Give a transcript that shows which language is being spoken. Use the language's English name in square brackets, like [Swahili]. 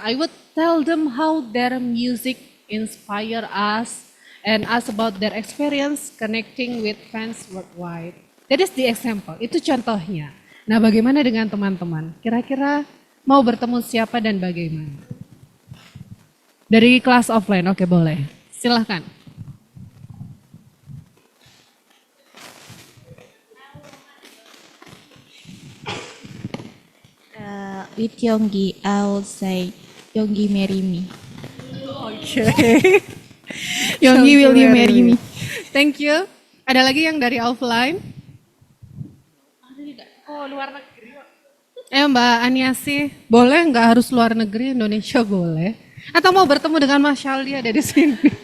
[English] I would tell them how their music inspire us and ask about their experience connecting with fans worldwide. That is the example. [Indonesian] Itu contohnya. Nah, bagaimana dengan teman-teman? Kira-kira mau bertemu siapa dan bagaimana? Dari kelas offline, oke boleh. Silahkan. [English] With Yonggi, I will say, Yonggi marry me. Okay. Yonggi, will you marry me? Thank you. [Indonesian] Ada lagi yang dari offline? Oh, luar negeri. Mbak Aniasi, boleh nggak harus luar negeri, Indonesia boleh? Atau mau bertemu dengan Mas Shaldi ada di sini?